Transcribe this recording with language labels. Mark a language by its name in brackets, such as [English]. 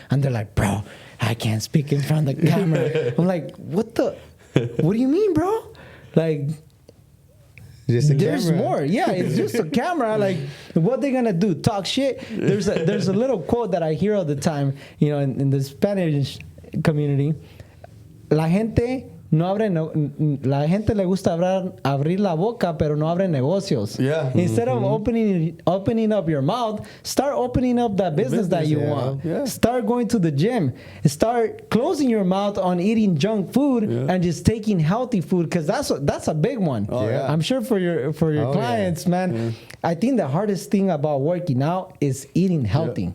[English] And they're like, bro, I can't speak in front of the camera. I'm like, what do you mean, bro? Like, there's camera. more. Yeah, it's just a camera. Like, what they gonna do? Talk shit? There's a little quote that I hear all the time, in the Spanish community. [Spanish] La gente la gente le gusta abrir la boca, pero no abre negocios. [English] Yeah. Instead of opening up your mouth, start opening up that business that you want. Yeah. Start going to the gym. Start closing your mouth on eating junk food and just taking healthy food, because that's a big one. Oh, yeah. I'm sure for your clients, man. Yeah. I think the hardest thing about working out is eating healthy.